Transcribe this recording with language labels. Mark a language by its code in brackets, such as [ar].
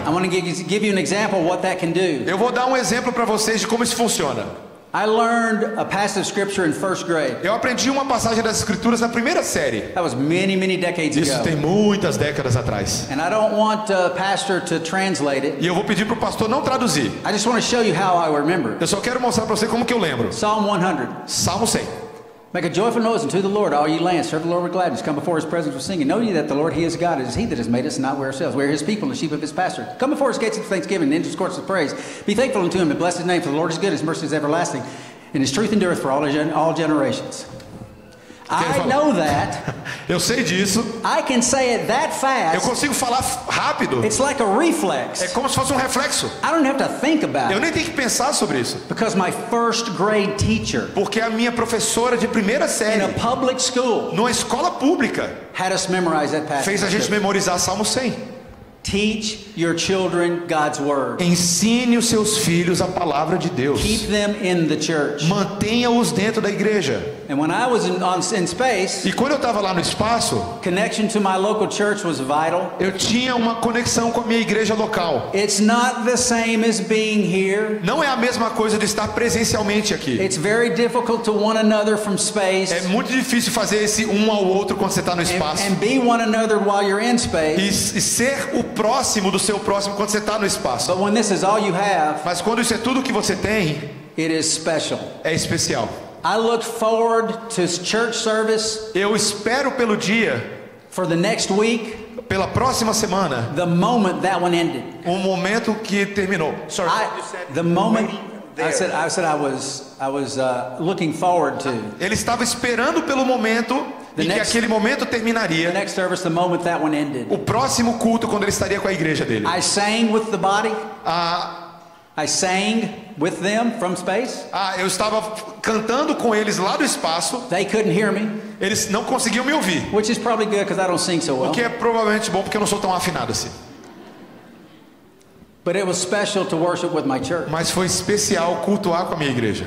[en] I want to give you an example of what that can do. [pt] Eu vou dar um exemplo para vocês de como isso funciona. [en] I learned a passage of Scripture in 1st grade. [pt] Eu aprendi uma passagem das escrituras na primeira série. [en] That was many, many decades [pt] Isso [en] ago. [pt] tem muitas décadas atrás. [en] And I don't want a pastor to translate it. [pt] E eu vou pedir para o pastor não traduzir. [en] I just want to show you how I remember. [pt] Eu só quero mostrar para você como que eu lembro. [en] Psalm 100. [pt] Salmo 100. [en] Make a joyful noise unto the Lord, all ye lands. Serve the Lord with gladness. Come before his presence with singing. Know ye that the Lord, he is God. It is he that has made us, and not we ourselves. We are his people and the sheep of his pasture. Come before his gates with thanksgiving, and into his courts with praise. Be thankful unto him, and bless his name, for the Lord is good, his mercy is everlasting, and his truth endureth for all generations. I know that. [pt] Eu sei disso. [en] I can say it that [pt] Eu [en] fast. [pt] consigo falar rápido. [en] It's like a reflex. [pt] É como se fosse um reflexo. [en] I don't have to think about [pt] Eu [en] it [pt] nem tenho que pensar sobre isso. [en] because my 1st grade teacher [pt] Porque a minha professora de primeira [en] in [pt] série, [en] a public school [pt] numa escola pública, [en] had us memorize that passage. [pt] fez a gente memorizar Salmo 100. [en] Teach your children God's word. [pt] Ensine os seus filhos a palavra de Deus. [en] Keep them in the church. [pt] Mantenha-os dentro da igreja. [en] And when I was in space, [pt] E quando eu estava lá no espaço, [en] connection to my local church was vital. [pt] eu tinha uma conexão com a minha igreja local. [en] It's not the same as being here. [pt] Não é a mesma coisa de estar presencialmente aqui. [en] It's very difficult to one another from space [pt] É muito difícil fazer esse um ao outro quando você está no espaço. [en] and be one another while you're in [pt] E [en] space. [pt] ser o próximo do seu próximo quando você está no espaço. [en] But when this is all you have, [pt] Mas quando isso é tudo que você tem, [en] it is special. [pt] é especial. [en] I look forward to church service [pt] Eu espero pelo dia, [en] for the next week, [pt] pela próxima semana, [en] the moment that one ended. [pt] momento que terminou. [en] Sorry. The moment I said I was looking forward to. [pt] Ele estava esperando pelo momento em que aquele momento [en] The [pt] terminaria. [en] next service, the moment that one ended. [pt] O próximo culto quando ele estaria com a igreja dele. [en] I sang with the body. [pt] Ah, [en] I sang with them from space. [pt] eu estava cantando com eles lá do espaço. [en] They couldn't hear me, [pt] Eles não conseguiam me ouvir. [en] which is probably good because I don't sing so [pt] O [en] well. [pt] que é provavelmente bom porque eu não sou tão afinado assim. [en] But it was special to worship with my church. [pt] Mas foi especial cultuar com a minha igreja.